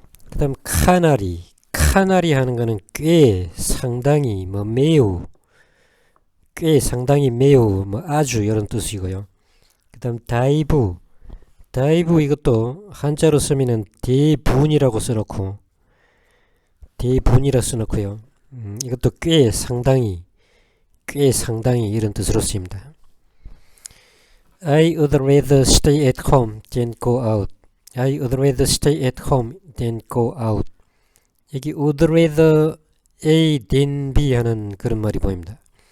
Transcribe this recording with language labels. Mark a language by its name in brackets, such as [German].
[Korean] 그 다음 카나리 하는 거는 꽤, 상당히, 매우, 꽤, 상당히, 매우, 아주 이런 뜻이고요. 그 다음 다이브 이것도 한자로 쓰면은 대분이라고 써놓고, 대분이라 써놓고요. 이것도 꽤, 상당히 이런 뜻으로 쓰입니다. [English] I would rather stay at home than go out. [Korean] 여기 [English] would rather A than B [Korean] 하는 그런 말이 보입니다.